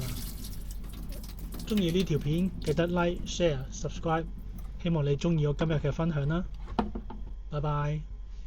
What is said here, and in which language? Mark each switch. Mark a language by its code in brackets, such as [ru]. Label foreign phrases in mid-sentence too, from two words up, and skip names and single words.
[yue] 鍾意呢條片記得 [en] like、share、subscribe， [yue] 希望你鍾意我今日嘅分享啦。拜拜。